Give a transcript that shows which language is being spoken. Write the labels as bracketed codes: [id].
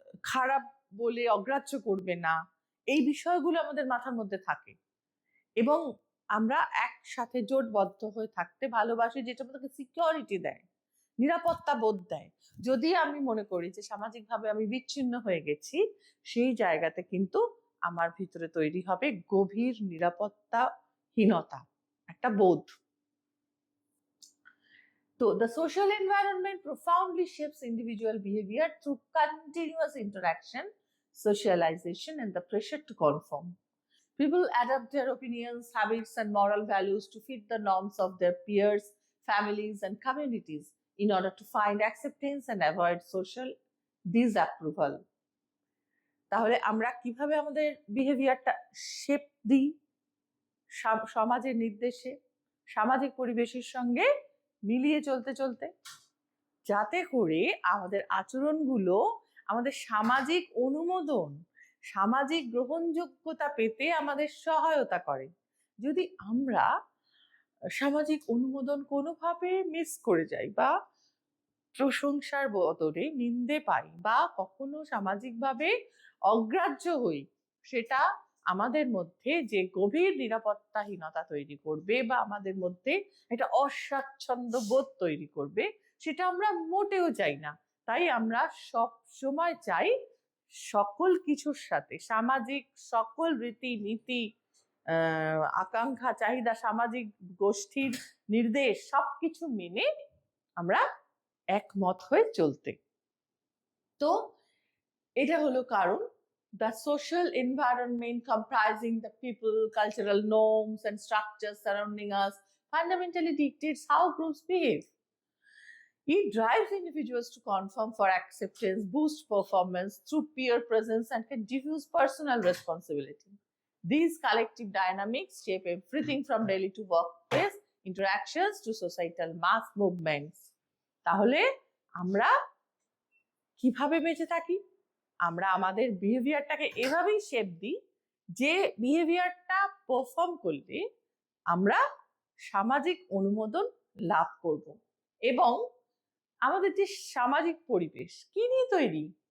[bn] খারাপ বলে অগ্রাহ্য করবে না, এই বিষয়গুলো আমাদের মাথার মধ্যে থাকে এবং আমরা একসাথে জোটবদ্ধ হয়ে থাকতে ভালোবাসি, যেটা আমাদেরকে সিকিউরিটি দেয়, নিরাপত্তা বোধ দেয়। যদি আমি মনে করি যে সামাজিকভাবে আমি বিচ্ছিন্ন হয়ে গেছি, সেই জায়গাতে কিন্তু আমার ভিতরে তৈরি হবে গভীর নিরাপত্তাহীনতা, একটা বোধ। [en] So the social environment profoundly shapes individual behavior through continuous interaction, socialization, and the pressure to conform. People adapt their opinions, habits, and moral values to fit the norms of their peers, families, and communities in order to find acceptance and avoid social disapproval. [bn] তাহলে আমরা কিভাবে আমাদের বিহেভিয়ারটা shape দিই? সমাজের নির্দেশে, সামাজিক পরিবেশের সঙ্গে মিলিয়ে চলতে চলতে, যাতে করে আমাদের আচরণগুলো আমাদের সামাজিক অনুমোদন, সামাজিক গ্রহণযোগ্যতা পেতে আমাদের সহায়তা করে। যদি আমরা সামাজিক অনুমোদন কোনোভাবে মিস করে যাই বা প্রশংসার বদলে নিন্দে পাই বা কখনো সামাজিকভাবে অগ্রাহ্য হই, সেটা আমাদের মধ্যে যে গভীর নিরাপত্তাহীনতা তৈরি করবে বা আমাদের মধ্যে একটা অস্বাচ্ছন্দ্য বোধ তৈরি করবে, সেটা আমরা মোটেও চাই না। তাই আমরা সব সময় চাই সকল কিছুর সাথে সামাজিক সকল রীতিনীতি, আকাঙ্ক্ষা, চাহিদা, সামাজিক গোষ্ঠীর নির্দেশ সবকিছু মেনে আমরা একমত হয়ে চলতে। তো এটা হলো কারণ। [en] The social environment comprising the people, cultural norms, and structures surrounding us fundamentally dictates how groups behave. It drives individuals to conform for acceptance, boost performance through peer presence, and can diffuse personal responsibility. These collective dynamics shape everything from daily to workplace interactions to societal mass movements. [bn] তাহলে আমরা কিভাবে বেঁচে থাকি? আমরা আমাদের বিহেভিয়ারটাকে এভাবেই shape দিই যে বিহেভিয়ারটা পারফর্ম করলে আমরা সামাজিক অনুমোদন লাভ করব। এবং আমাদের যে সামাজিক পরিবেশ কি নিয়ে তৈরি?